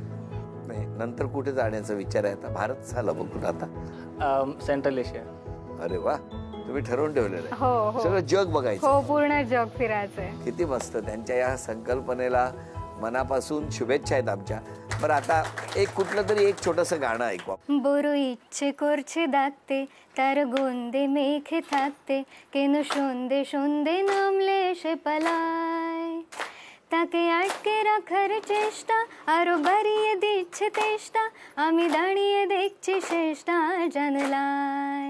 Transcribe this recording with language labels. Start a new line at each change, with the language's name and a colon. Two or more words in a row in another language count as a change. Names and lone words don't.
Marathi: नाही, नंतर कुठे जाण्याचा विचार आहे आता? भारत झाला बघून आता सेंट्रल एशिया. अरे वा, तुम्ही ठरवून ठेवलेलं आहे? हो. सगळं जग बघायचं? हो, पूर्ण जग फिरायचंय. किती मस्त. त्यांच्या या संकल्पनेला मनापासून शुभेच्छा आहेत आमच्या. पण आता कुठलं तरी एक छोटंसं गाणं ऐकू.
Bangla: বড় ইচ্ছে করছে ডাকতে তার গন্ধে মেখে থাকতে, কেন সন্ধে সন্ধে নামলে সে পালায়, তাকে আটকে রাখার চেষ্টা আরো বাড়িয়ে দিচ্ছে তেষ্টা, আমি দাঁড়িয়ে দেখছি শেষটা জানলায়।